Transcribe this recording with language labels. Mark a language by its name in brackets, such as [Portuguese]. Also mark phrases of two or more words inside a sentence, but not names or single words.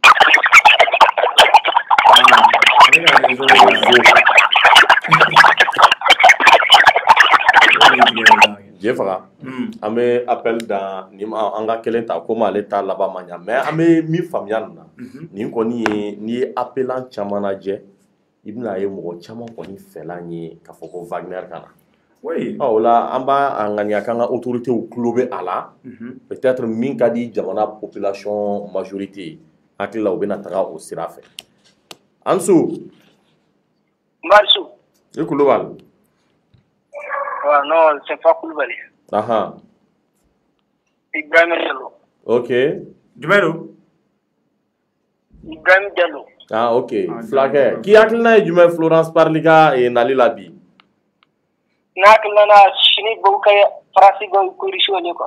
[Bambara] Jefaga an bɛ appel da ni an ka kelen ta komi ale ta laban ma ɲa mais an bɛ min faamuya nin na nin kɔni ye n'i ye appelant caman lajɛ i bɛna ye mɔgɔ caman kɔni fɛlan ye k'a fɔ ko Wagner ka na. O la an b'a ŋaniya k'an ka autorités tulo bɛ a la peut-être min ka di jamana [French] population majorité [Bambara] hakili la u bɛna taga o sira fɛ. Ansu. Marisu. I Kulibali. [French] Non, c'est pas Kulibali. Ibrahim Diallo. Ok. [Bambara] Jumɛn don? Ibrahim Diallo. Ok. Fulakɛ k'i hakilina ye jumɛn Florence Parly ka nali la bi? Ne hakilina na sini bɛ kɛ Faransi bɛ corrigé ne quoi.